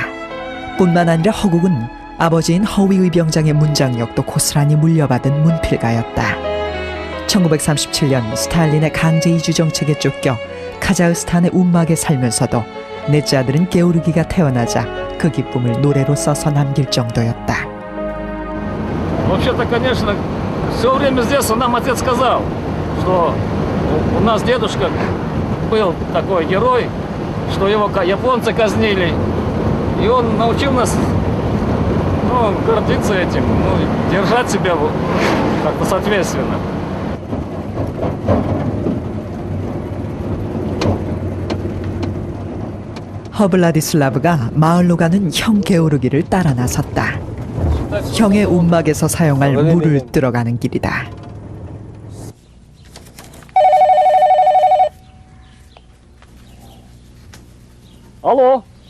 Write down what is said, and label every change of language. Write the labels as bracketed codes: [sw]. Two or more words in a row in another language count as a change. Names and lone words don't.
[ko] 뿐만 아니라 허국은 아버지인 허위 의병장의 문장력도 고스란히 물려받은 문필가였다. 1937년 스탈린의 강제 이주 정책에 쫓겨 카자흐스탄의 운막에 살면서도 넷째 아들은 게오르기가 태어나자 그 기쁨을 노래로 써서 남길 정도였다. [ru] Вообще-то, конечно, все время с детства нам отец сказал, что у нас дедушка был такой герой, что его японцы казнили. И он научил нас, гордиться этим, держать себя как-то соответственно. [ko] 허블라디슬라브가 마을로 가는 형 게오르기를 따라 나섰다. 형의 운막에서 사용할 물을 들어가는 길이다. [ru] Алло.